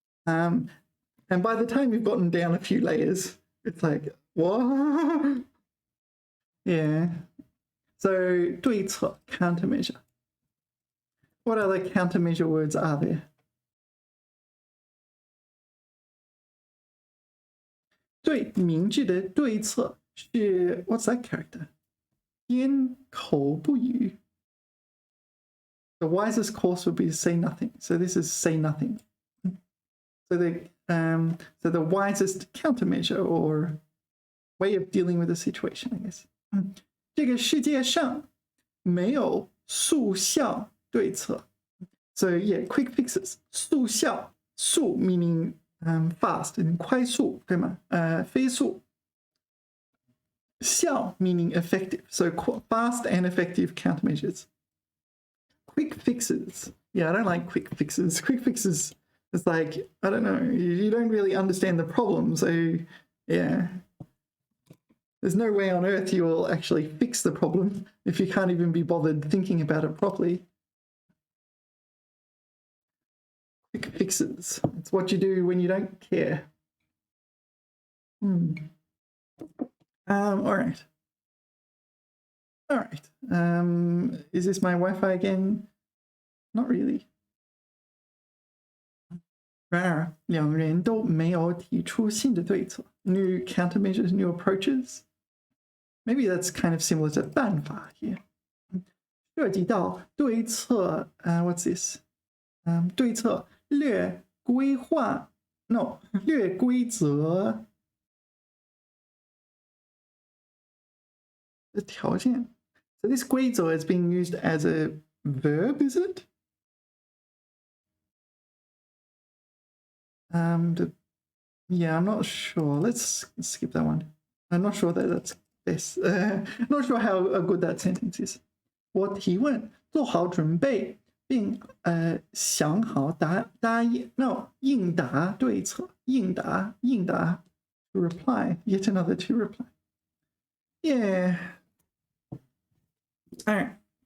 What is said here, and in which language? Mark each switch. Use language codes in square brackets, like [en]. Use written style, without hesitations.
[en] And by the time you've gotten down a few layers, it's like, what? Yeah. So 对策 countermeasure. What other countermeasure words are there? [zh] 最明智的对策是 [en] what's that character? [zh] 缄口不语. [en] The wisest course would be to say nothing. So this is say nothing. So the wisest countermeasure or way of dealing with the situation, I guess. [zh] 这个世界上没有速效对策. [en] So yeah, quick fixes. 速效, 速 meaning fast and 快速, [zh] 对吗？飞速。 [en] 效 meaning effective, so fast and effective countermeasures. Quick fixes. Yeah, I don't like quick fixes. Quick fixes, it's like, I don't know, you don't really understand the problem, so yeah. There's no way on earth you will actually fix the problem if you can't even be bothered thinking about it properly. Quick fixes. It's what you do when you don't care. All right. Is this my Wi-Fi again? Not really. [zh] 然而，两人都没有提出新的对策 [en] new countermeasures, new approaches. Maybe that's kind of similar to 办法 here. [zh] 涉及到对策 [en] what's this? [zh] 对策略规划 [en] no [zh] 略规则的条件 [en] So this 规则 is being used as a verb, is it? Yeah, I'm not sure. Let's skip that one. I'm not sure that that's best. Not sure how good that sentence is. [zh] 我提问，做好准备，并想好应答对策，应答 [en] to reply, yet another to reply. Yeah. All right.